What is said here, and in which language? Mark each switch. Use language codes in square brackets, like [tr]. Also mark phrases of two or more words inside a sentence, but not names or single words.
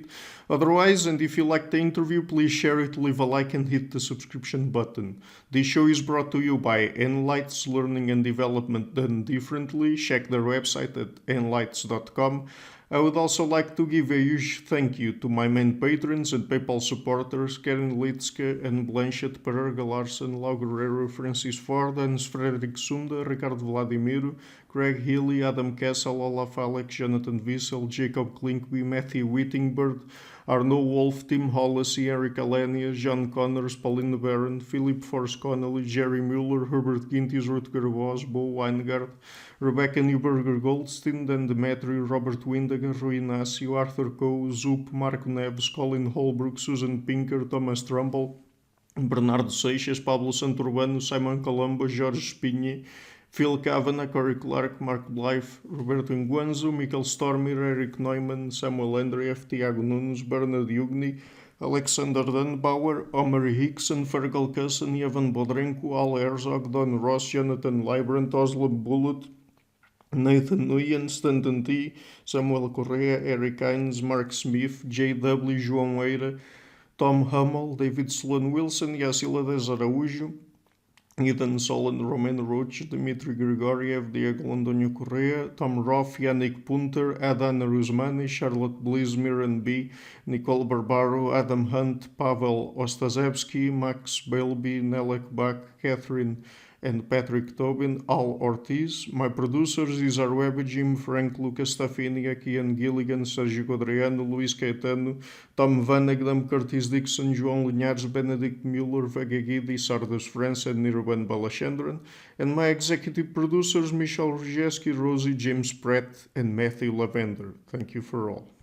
[en] Otherwise, and if you like the interview, please share it, leave a like and hit the subscription button. This show is brought to you by Enlights, Learning and Development Done Differently. Check their website at enlights.com. I would also like to give a huge thank you to my main patrons and PayPal supporters, Karen Litske and Blanchett, Pererga Larsen, Lau Guerrero, Francis Ford, Hans Frederick Sunda, Ricardo Vladimiro, Craig Healy, Adam Kessel, Olaf Alex, Jonathan Wiesel, Jacob Klinkby, Matthew Whittingbird, Arno Wolf, Tim Hollacy, Eric Alenia, John Connors, Pauline Barron, Philip Force Connolly, Jerry Mueller, Herbert Gintis, Rutger Voss, Bo Weingart, Rebecca Newberger Goldstein, Dan Demetri, Robert Windager, Rui Inácio, Arthur Coe, Zoop, Marco Neves, Colin Holbrook, Susan Pinker, Thomas Trumbull, Bernardo Seixas, Pablo Santurbano, Simon Colombo, Jorge Espinha, Phil Kavanagh, Corey Clark, Mark Blythe, Roberto Nguanzo, Michael Stormir, Eric Neumann, Samuel Andreev, Tiago Nunes, Bernard Yugni, Alexander Dunbauer, Omer Hickson, Fergal Cusson, Evan Bodrenko, Al Herzog, Don Ross, Jonathan Librant, Oslo Bullet, Nathan Nguyen, Stanton T, Samuel Correa, Eric Hines, Mark Smith, J.W. João Eira, Tom Hummel, David Sloan Wilson, Yacila Dez Araújo, Ethan Solon, Roman Roach, Dmitry Grigoriev, Diego Londonio Correa, Tom Roth, Yannick Punter, Adana Rusmani, Charlotte Bliss, Miran B, Nicole Barbaro, Adam Hunt, Pavel Ostazewski, Max Bowlby, Nelek Bach, Catherine and Patrick Tobin, Al Ortiz. My producers is Arweb, Jim, Frank, Lucas Staffini, Kian Gilligan, Sergio Codreano, Luís Caetano, Tom Vanegdam, Curtis Dixon, João Linhares, Benedict Mueller, Vega Guidi, Sardas France, and Nirvan Balachandran. And my executive producers, Michelle Rzeski, Rosie, James Pratt, and Matthew Lavender. Thank you for all.